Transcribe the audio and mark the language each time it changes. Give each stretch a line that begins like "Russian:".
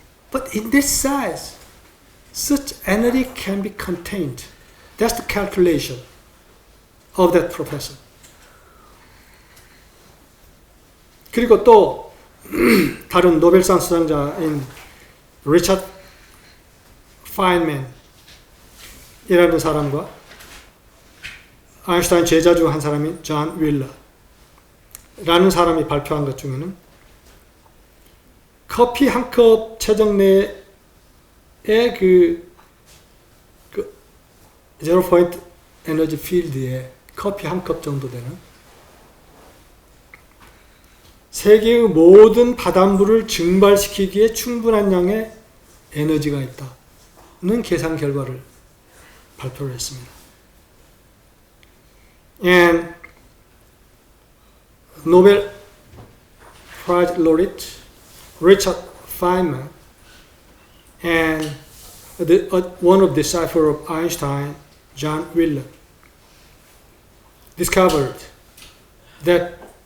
English: But in this size, such energy can be contained. That's the calculation of that professor.
Korean: 그리고 또 다른 노벨상 수상자인 리처드 파인맨이라는 사람과 아인슈타인 제자 중 한 사람인 존 윌러라는 사람이 발표한 것 중에는 커피 한 컵 체적 내의 그 제로 포인트 에너지 필드에 커피 한 컵 정도 되는 세계의 모든 바닷물을 증발시키기에 충분한 양의 에너지가 있다는 계산 결과를 발표를 했습니다.
English: And Nobel Prize laureate Richard Feynman and one of the disciples of Einstein, John Wheeler, discovered that